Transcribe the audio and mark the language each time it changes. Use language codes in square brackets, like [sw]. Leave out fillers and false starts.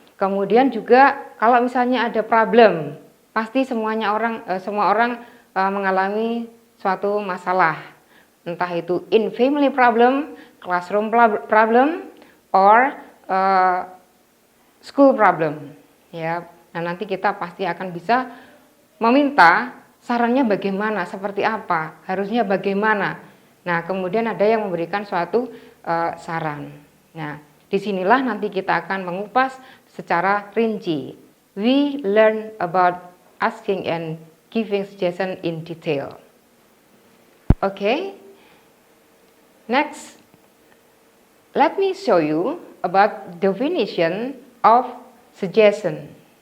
[id] Kemudian juga kalau misalnya ada problem, pasti semua orang mengalami suatu masalah, entah itu [en] in family problem, classroom problem or school problem, ya. [id] Nah, nanti kita pasti akan bisa meminta sarannya bagaimana, seperti apa, harusnya bagaimana. Nah, kemudian ada yang memberikan suatu saran. Nah, disinilah nanti kita akan mengupas secara rinci. [en] We learn about asking and giving suggestion in detail. Okay. Next, let me show you about definition of suggestion.